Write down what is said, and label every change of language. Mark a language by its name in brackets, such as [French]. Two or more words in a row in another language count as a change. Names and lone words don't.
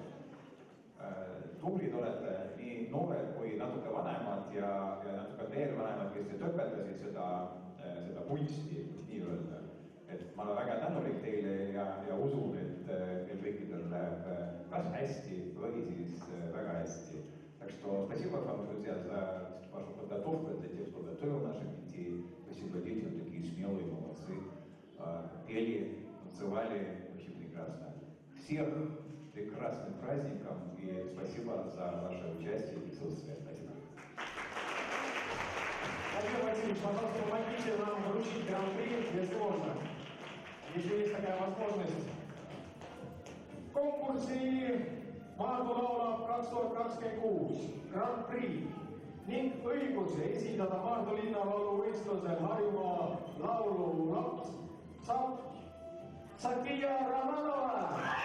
[Estonian] Tublid olete nii noored kui natuke vanemad ja natuke veel vanemad, kes te töpeldasid seda kunsti nii-öelda. Et ma olen väga tänulik teile ja usun, et meil kõikidel läheb kas hästi või siis väga hästi. [Russian] Так что спасибо вам, друзья, за вашу подготовку, за тех, кто готовил наших детей. Спасибо детям, такие смелые, молодцы. Пели, танцевали, очень прекрасно. Всех прекрасным праздником и спасибо за ваше участие и присутствие. Спасибо. Владимир Васильевич, пожалуйста, помогите нам вручить гран-при, если можно. Если есть такая возможность. В конкурсе [Estonian] Maardulaula 2026 Grand-Prix ning õiguse esindada Maardu linna lauluvõistlusel Harjumaa laululaps saab Sofia Romanova.